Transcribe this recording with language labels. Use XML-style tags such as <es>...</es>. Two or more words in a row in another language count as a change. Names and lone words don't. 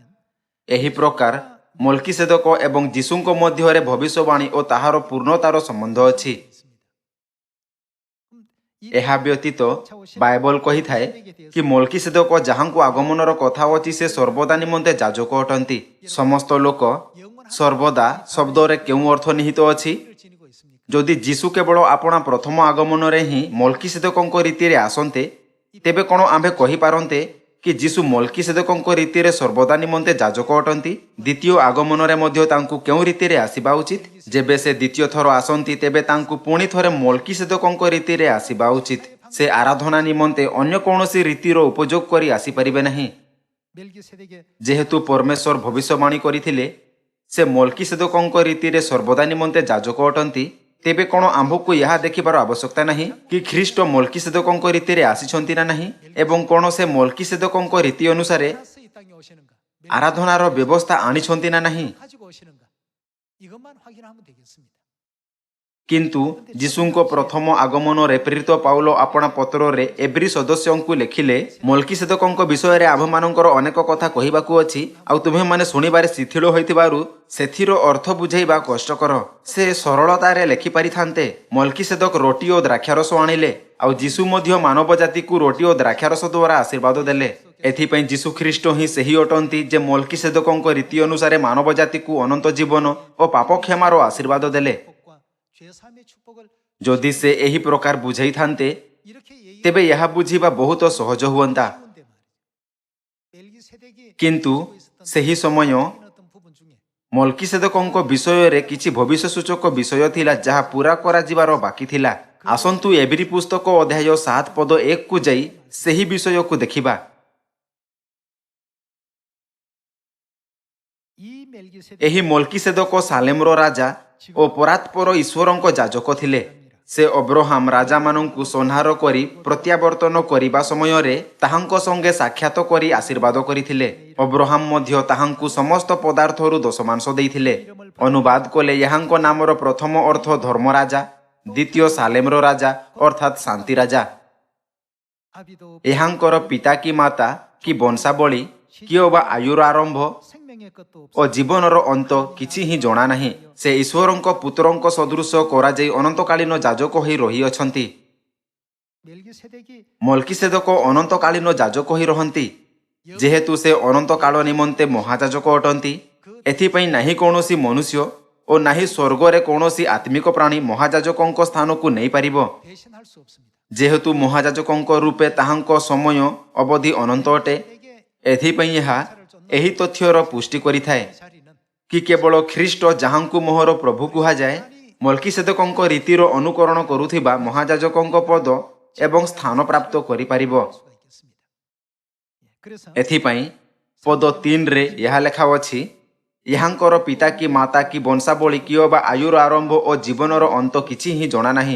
<or>ଏହି ପ୍ରକାର ମଲ୍କିସେଦକ ଏବଂ ଯୀଶୁଙ୍କ ମଧ୍ୟରେ ଭବିଷ୍ୟବାଣୀ ଓ ତାହାର ପୂର୍ଣ୍ଣତାର ସମ୍ବନ୍ଧ ଅଛି। ଏହା ବ୍ୟତୀତ ବାଇବଲ କହିଥାଏ କି ମଲ୍କିସେଦକ ଯାହାଙ୍କୁ ଆଗମନର କଥା ଅଛି ସେ ସର୍ବଦା ନିମନ୍ତେ ଯାଜକ ଅଟନ୍ତି। ସମସ୍ତ ଲୋକ ସର୍ବଦା ଶବ୍ଦରେ କେଉଁ ଅର୍ଥ ନିହିତ ଅଛି?</or> <ko>지니고 있습니까?</ko> <or>ଯଦି ଯୀଶୁ କେବଳ ଆପଣା ପ୍ରଥମ ଆଗମନରେ ହିଁ ମଲ୍କିସେଦକଙ୍କ ରୀତିରେ ଆସନ୍ତେ, ତେବେ କ'ଣ ଆମ୍ଭେ କହିପାରନ୍ତେ କି ଯୀଶୁ ମଲ୍କିସେଦକଙ୍କ ରୀତିରେ ସର୍ବଦା ନିମନ୍ତେ ଯାଜକ ଅଟନ୍ତି? ଦ୍ୱିତୀୟ ଆଗମନରେ ମଧ୍ୟ ତାଙ୍କୁ କେଉଁ ରୀତିରେ ଆସିବା ଉଚିତ? ଯେବେ ସେ ଦ୍ୱିତୀୟ ଥର ଆସନ୍ତି ତେବେ ତାଙ୍କୁ ପୁଣି ଥରେ ମଲ୍କିସେଦକଙ୍କ ରୀତିରେ ଆସିବା ଉଚିତ। ସେ ଆରାଧନା ନିମନ୍ତେ ଅନ୍ୟ କୌଣସି ରୀତିର ଉପଯୋଗ କରି ଆସିପାରିବେ ନାହିଁ।</or> <ko>멜기세덱의</ko> <or>ଯେହେତୁ ପରମେଶ୍ୱର ଭବିଷ୍ୟବାଣୀ କରିଥିଲେ ସେ ମଲ୍କିସେଦକଙ୍କ ରୀତିରେ ସର୍ବଦା ନିମନ୍ତେ ଯାଜକ ଅଟନ୍ତି, ତେବେ କ'ଣ ଆମ୍ଭକୁ ଏହା ଦେଖିବାର ଆବଶ୍ୟକତା ନାହିଁ କି ଖ୍ରୀଷ୍ଟ ମଲ୍କିସେଦକଙ୍କ ରୀତିରେ ଆସିଛନ୍ତି ନା ନାହିଁ ଏବଂ କ'ଣ ସେ ମଲ୍କିସେଦକଙ୍କ ରୀତି ଅନୁସାରେ</or> <ko>하나스 이 땅에 오시는가?</ko> <or>ଆରାଧନାର ବ୍ୟବସ୍ଥା ଆଣିଛନ୍ତି ନା ନାହିଁ?</or> <ko>가지고 오시는가? 이것만 확인하면 되겠습니다.</ko> <or>କିନ୍ତୁ ଯୀଶୁଙ୍କ ପ୍ରଥମ ଆଗମନରେ ପ୍ରେରିତ ପାଉଲ ଆପଣା ପତ୍ରରେ ଏବ୍ରୀ ସଦସ୍ୟଙ୍କୁ ଲେଖିଲେ, ମଲ୍କିସେଦକଙ୍କ ବିଷୟରେ ଆମ୍ଭମାନଙ୍କର ଅନେକ କଥା କହିବାକୁ ଅଛି, ଆଉ ତୁମ୍ଭେମାନେ ଶୁଣିବାରେ ଶିଥିଳ ହୋଇଥିବାରୁ ସେଥିର ଅର୍ଥ ବୁଝାଇବା କଷ୍ଟକର। ସେ ସରଳତାରେ ଲେଖିପାରିଥାନ୍ତେ, ମଲ୍କିସେଦକ ରୋଟି ଓ ଦ୍ରାକ୍ଷାରସ ଆଣିଲେ, ଆଉ ଯୀଶୁ ମଧ୍ୟ ମାନବ ଜାତିକୁ ରୋଟି ଓ ଦ୍ରାକ୍ଷାରସ ଦ୍ୱାରା ଆଶୀର୍ବାଦ ଦେଲେ। ଏଥିପାଇଁ ଯୀଶୁ ଖ୍ରୀଷ୍ଟ ହିଁ ସେହି ଅଟନ୍ତି ଯେ ମଲ୍କିସେଦକଙ୍କ ରୀତି ଅନୁସାରେ ମାନବ ଜାତିକୁ ଅନନ୍ତ ଜୀବନ ଓ ପାପ କ୍ଷମାର ଆଶୀର୍ବାଦ ଦେଲେ।</or> <ko>축복과 죄사함의 축복을</ko> <or>ଯଦି ସେ ଏହି ପ୍ରକାର ବୁଝାଇଥାନ୍ତେ,</or> <ko>이렇게 얘기</ko> <or>ତେବେ ଏହା ବୁଝିବା ବହୁତ ସହଜ ହୁଅନ୍ତା।</or> <ko>쉬운데 말이죠. 멜기세덱이</ko> <or>କିନ୍ତୁ ସେହି ସମୟ</or> <ko>어떤 부분 중에</ko> <or>ମଲ୍କିସେଦକଙ୍କ ବିଷୟରେ କିଛି ଭବିଷ୍ୟସୂଚକ ବିଷୟ ଥିଲା ଯାହା ପୂରା କରାଯିବାର ବାକି ଥିଲା। ଆସନ୍ତୁ ଏବ୍ରୀ ପୁସ୍ତକ ଅଧ୍ୟାୟ 7 ପଦ 1କୁ ଯାଇ ସେହି ବିଷୟକୁ ଦେଖିବା।</or> <ko>이 멜기세덱</ko> <or>ଏହି ମଲ୍କିସେଦକ ସାଲେମର ରାଜା ଓ ପରାତ୍ପର ଈଶ୍ୱରଙ୍କ ଯାଜକ ଥିଲେ। ସେ ଅବ୍ରାହମ ରାଜାମାନଙ୍କୁ ସଂହାର କରି ପ୍ରତ୍ୟାବର୍ତ୍ତନ କରିବା ସମୟରେ ତାହାଙ୍କ ସଙ୍ଗେ ସାକ୍ଷାତ କରି ଆଶୀର୍ବାଦ କରିଥିଲେ। ଅବ୍ରାହମ ମଧ୍ୟ ତାହାଙ୍କୁ ସମସ୍ତ ପଦାର୍ଥରୁ ଦଶମାଂଶ ଦେଇଥିଲେ। ଅନୁବାଦ କଲେ ଏହାଙ୍କ ନାମର ପ୍ରଥମ ଅର୍ଥ ଧର୍ମରାଜା, ଦ୍ୱିତୀୟ ସାଲେମର ରାଜା ଅର୍ଥାତ୍ ଶାନ୍ତି ରାଜା।</or> <ko>아비도</ko> <or>ଏହାଙ୍କର ପିତା କି ମାତା କି ବଂଶାବଳୀ କିଏ ବା ଆୟୁର ଆରମ୍ଭ</or> <ko>생명의 것도</ko> <or>ଓ ଜୀବନର ଅନ୍ତ କିଛି ହିଁ ଜଣା ନାହିଁ। ସେ ଈଶ୍ୱରଙ୍କ ପୁତ୍ରଙ୍କ ସଦୃଶ କରାଯାଇ ଅନନ୍ତକାଳୀନ ଯାଜକ ହୋଇ ରହିଅଛନ୍ତି।</or> <ko>멜기세덱이</ko> <or>ମଲ୍କିସେଦକ ଅନନ୍ତକାଳୀନ ଯାଜକ ହୋଇ ରହନ୍ତି। ଯେହେତୁ ସେ ଅନନ୍ତ କାଳ ନିମନ୍ତେ ମହାଯାଜକ ଅଟନ୍ତି, ଏଥିପାଇଁ ନାହିଁ କୌଣସି ମନୁଷ୍ୟ ଓ ନାହିଁ ସ୍ୱର୍ଗରେ କୌଣସି ଆତ୍ମିକ ପ୍ରାଣୀ ମହାଯାଜକଙ୍କ ସ୍ଥାନକୁ ନେଇପାରିବ।</or> <ko>대신할 수 없습니다.</ko> <or>ଯେହେତୁ ମହାଯାଜକଙ୍କ ରୂପେ ତାହାଙ୍କ ସମୟ ଅବଧି ଅନନ୍ତ ଅଟେ, ଏଥିପାଇଁ ଏହା ଏହି ତଥ୍ୟର ପୁଷ୍ଟି କରିଥାଏ</or> <ko>이 자리는</ko> <or>କି କେବଳ ଖ୍ରୀଷ୍ଟ ଯାହାଙ୍କୁ ମୋହର ପ୍ରଭୁ କୁହାଯାଏ, ମଲ୍କିସେଦକଙ୍କ ରୀତିର ଅନୁକରଣ କରୁଥିବା ମହାଯାଜକଙ୍କ ପଦ ଏବଂ ସ୍ଥାନ ପ୍ରାପ୍ତ କରିପାରିବ।</or> <ko>수가 있겠습니다. 그래서</ko> <or>ଏଥିପାଇଁ ପଦ 3ରେ ଏହା ଲେଖା ଅଛି, ଏହାଙ୍କର ପିତା କି ମାତା କି ବଂଶାବଳୀ କିଏ ବା ଆୟୁର ଆରମ୍ଭ ଓ ଜୀବନର ଅନ୍ତ କିଛି ହିଁ ଜଣା ନାହିଁ।</or>